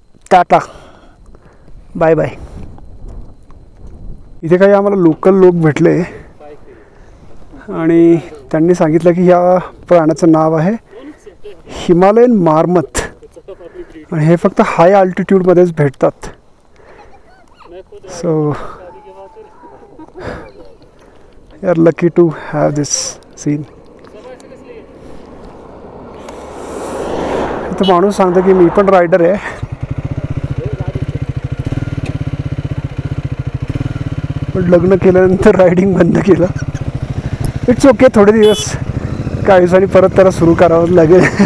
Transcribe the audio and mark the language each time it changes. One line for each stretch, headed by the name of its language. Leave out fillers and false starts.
English: Tata, bye bye.
Marathi: इथे काही आम्हाला लोकल लोक भेटले आणि त्यांनी सांगितलं की ह्या प्राण्याचं नाव आहे हिमालयन मार्मथ आणि हे फक्त हाय अल्टिट्यूडमध्येच भेटतात.
English: So you are lucky to have this scene.
Marathi: इथं माणूस सांगतो की मी पण रायडर आहे, पण लग्न केल्यानंतर रायडिंग बंद केलं.
English: it's okay,
Marathi: थोडे दिवस काही दिवसांनी परत त्याला सुरू करावं लागेल.